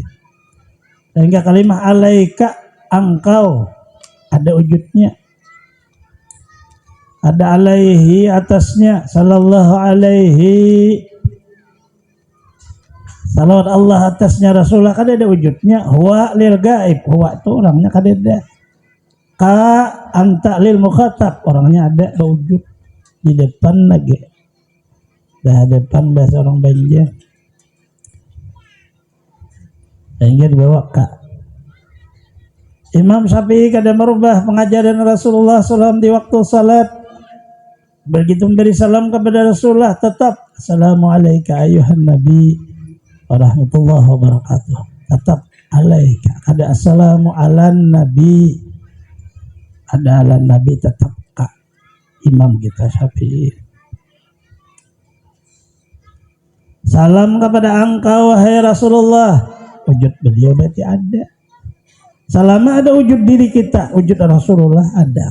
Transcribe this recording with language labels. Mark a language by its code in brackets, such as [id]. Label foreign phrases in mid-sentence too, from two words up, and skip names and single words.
[id] Sehingga kalimat alaika, engkau, ada wujudnya. Ada alaihi atasnya, [ar] صلى الله عليه. [id] Salawat Allah atasnya Rasulullah kan ada wujudnya. [ar] هو للغائب, [id] huwa itu orangnya kan ada. [ar] ك أنت للمخاطب, [id] orangnya ada wujud di depan lagi. Dah depan bahasa orang Banjar. Sehingga dibawa ka. Imam Syafi'i kada merubah pengajaran Rasulullah SAW di waktu salat. Begitu memberi salam kepada Rasulullah tetap [ar] السلام عليكم أيها النبي ورحمة الله وبركاته. Tetap عليك. Ada السلام على النبي. [id] Ada [ar] على النبي [id] tetap ka. Imam kita Syafi'i. Salam kepada engkau wahai Rasulullah. Wujud beliau berarti ada. Selama ada wujud diri kita, wujud Rasulullah ada.